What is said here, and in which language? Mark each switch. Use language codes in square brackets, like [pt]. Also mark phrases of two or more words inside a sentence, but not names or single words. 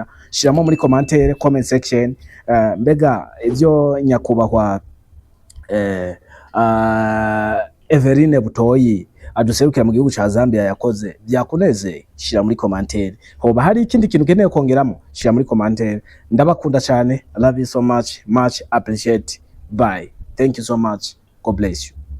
[rn] Shiramo muri [en] comment section [rn] mbega ivyo nyakubahwa Everine Butoyi aduserukira mu gihugu ca Zambia yakoze byakuneze, shira muri commentaire. Hoba hari ikindi kintu keneye kongeramo, shira muri commentaire. Ndabakunda cyane. [en] I love you so much appreciate. Bye. Thank you so much. God bless you.